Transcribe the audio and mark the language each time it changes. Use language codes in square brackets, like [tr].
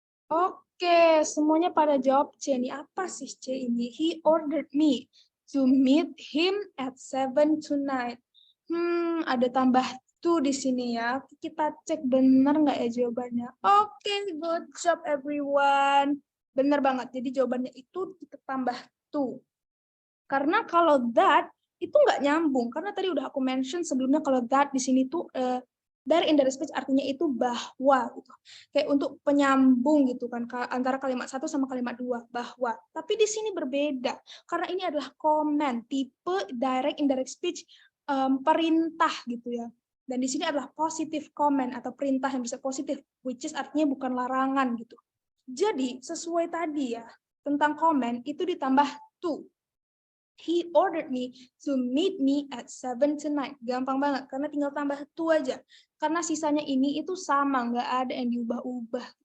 [id] Oke, semuanya pada jawab C. Ini apa sih C ini? [en] He ordered me to meet him at 7 tonight. [id] Ada tambah tuh di sini ya. Kita cek benar nggak ya jawabannya. Oke, [en] good job everyone. [id] Benar banget. Jadi jawabannya itu kita tambah tuh. Karena kalau that itu nggak nyambung. Karena tadi udah aku mention sebelumnya kalau that di sini tuh dari indirect speech artinya itu bahwa gitu. Kayak untuk penyambung gitu kan antara kalimat satu sama kalimat dua, bahwa. Tapi di sini berbeda karena ini adalah command, tipe direct indirect speech perintah gitu ya. Dan di sini adalah positive command atau perintah yang bisa positif, which is artinya bukan larangan gitu. Jadi sesuai tadi ya, tentang command itu ditambah to. [en] He ordered me to meet me at 7 tonight. [id] Gampang banget, karena tinggal tambah to aja. Karena sisanya ini itu sama, nggak ada yang diubah-ubah.